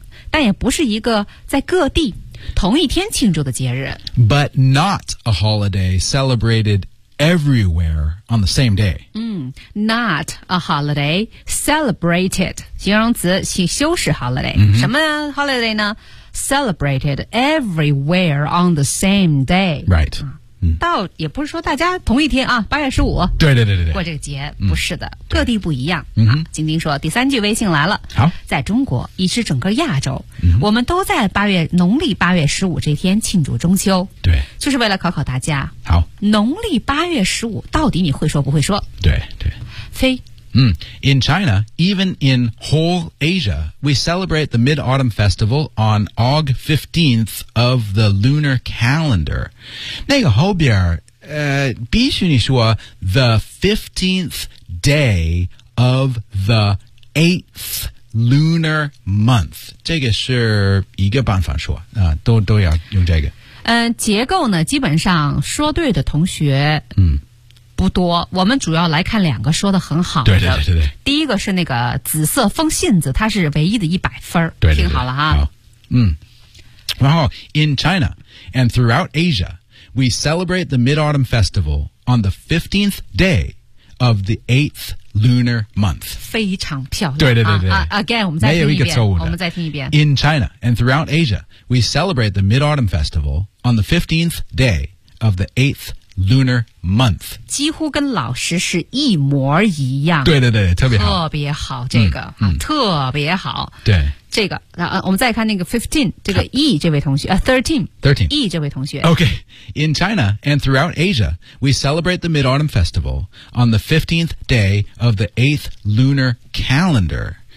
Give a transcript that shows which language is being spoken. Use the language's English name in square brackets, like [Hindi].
[Chinese] 但也不是一个在各地同一天庆祝的节日。 [English] But not a holiday celebrated everywhere on the same day. Not a holiday celebrated. [Chinese] 形容词修饰 [English] holiday.、 Mm-hmm. [Chinese] 什么 [English] holiday 呢 Celebrated everywhere on the same day. Right.、 [Chinese] 倒也不是说大家同一天啊八月十五。对对对对对。过这个节不是的、各地不一样。晶晶说第三句微信来了。好。在中国以至整个亚洲、我们都在农历八月十五这天庆祝中秋。对。就是为了考考大家。好。农历八月十五到底你会说不会说对对。非。 [English] In China, even in whole Asia, we celebrate the Mid-Autumn Festival on Aug 15th of the lunar calendar. [Chinese] 那个后边必须你说 [English] the 15th day of the 8th lunar month. [Chinese] 这个是一个办法说、都要用这个。结构呢基本上说对的同学。不多我们主要来看两个说得很好的对对对对对第一个是那个紫色风信子它是唯一的一百分对对对对听好了哈好然后 [English] In China and throughout Asia we celebrate the Mid-Autumn Festival on the 15th day of the 8th lunar month [Chinese] 非常漂亮对对对对、 Again 我们再听一遍没有一个错误的我们再听一遍 [English] In China and throughout Asia we celebrate the Mid-Autumn Festival on the 15th day of the 8thLunar month. [Chinese] 几乎跟老师是一模一样。对对对特别好。特别好这个、特别好。对。这个我们再看那个 15, 这个 E 这位同学 13. E 这位同学。 [English] Okay. In China and throughout Asia, we celebrate the Mid-Autumn Festival on the 15th day of the 8th lunar calendar.